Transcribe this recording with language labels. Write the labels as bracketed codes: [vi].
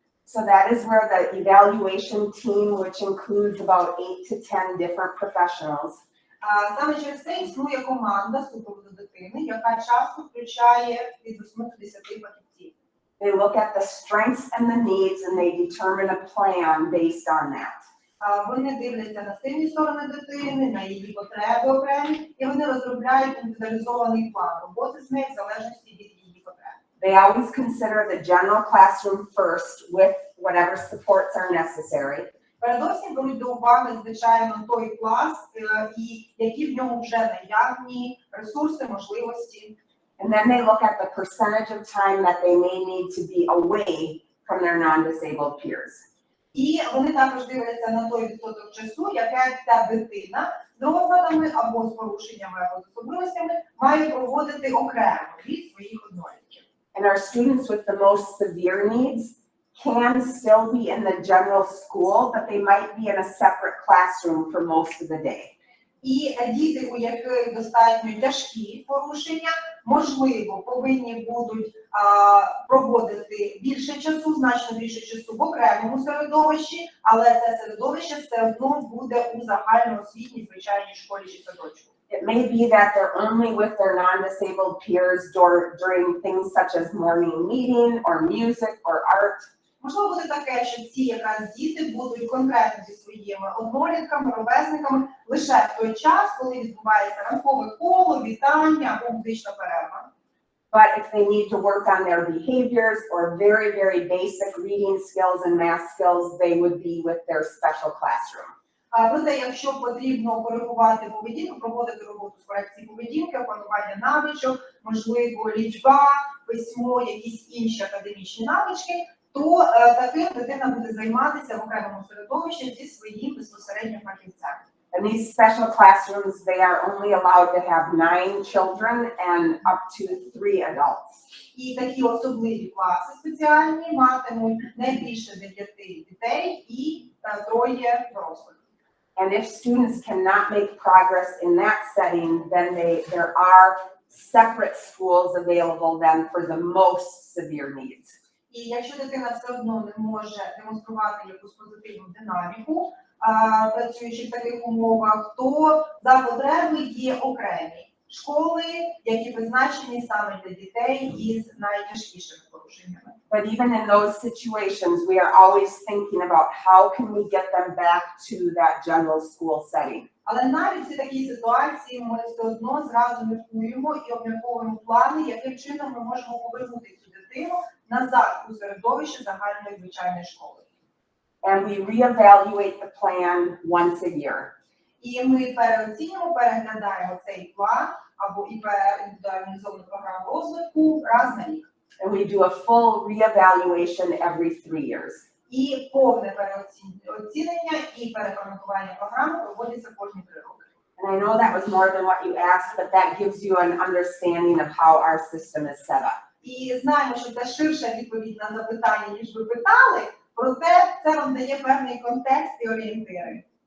[en] So that is where the evaluation team, which includes about 8 to 10 different professionals, [uk] Саме через це існує команда супроводу дитини, яка часто включає від 8 до 10 фахівців. [en] they look at the strengths and the needs and they determine a plan based on that. [uk] Вони дивляться на сильні сторони дитини, на її потреби окремі, і вони розробляють індивідуалізований план роботи з нею в залежності від її потреб. [en] They always consider the general classroom first with whatever supports are necessary. [uk] Передусім беруть до уваги, звичайно, той клас, і які в ньому вже наявні ресурси, можливості. [en] And then they look at the percentage of time that they may need to be away from their non-disabled peers. [uk] І вони також дивляться на той відсоток часу, яке ця дитина з розладами або з порушеннями, або з особливостями має проводити окремо від своїх однолітків. [en] And our students with the most severe needs can still be in the general school, but they might be in a separate classroom for most of the day. [uk] І діти, у яких достатньо тяжкі порушення, можливо, повинні будуть проводити більше часу, значно більше часу в окремому середовищі, але це середовище все одно буде у загальноосвітній звичайній школі чи садочку. [en] It may be that they're only with their non-disabled peers during things such as morning meeting or music or art. [uk] Можливо, буде таке, що ці якраз діти будуть конкретно зі своїми однолітками, ровесниками лише в той час, коли відбувається ранкове коло, вітання або музична перерва. [en] But if they need to work on their behaviors or very, very basic reading skills and math skills, they would be with their special classroom. [uk] Проте, якщо потрібно коригувати поведінку, проводити роботу з корекції поведінки, опанування навичок, можливо, лічба, письмо, якісь інші академічні навички, то таким дитина буде займатися в окремому середовищі зі своїм безпосереднім фахівцем. [en] In these special classrooms, they are only allowed to have 9 children and up to 3 adults. [uk] І такі особливі класи спеціальні матимуть не більше 9 дітей і 3 дорослих. [en] And if students cannot make progress in that setting, then there are separate schools available then for the most severe needs. [uk] І якщо дитина все одно не може демонструвати якусь позитивну динаміку, працюючи в таких умовах, то за потреби є окремі школи, які призначені саме для дітей із найтяжкішими порушеннями. [en] But even in those situations, we are always thinking about how can we get them back to that general school setting. [uk] Але навіть в такій ситуації ми все одно зразу міркуємо і обмірковуємо плани, яким чином ми можемо повернути цю дитину назад у середовище загальної звичайної школи. [en] And we reevaluate the plan once a year. [uk] І ми переоцінюємо, переглядаємо цей план або індивідуалізовану програму розвитку раз на рік. [en] And we do a full reevaluation every 3 years. [uk] І повне переоцінення і переформатування програми проводиться кожні 3 роки. [en] And I know that was more than what you asked, but that gives you an understanding of how our system is set up. [uk] І знаємо, що це ширша відповідь на запитання, ніж ви питали, проте це вам дає певний контекст і орієнтири.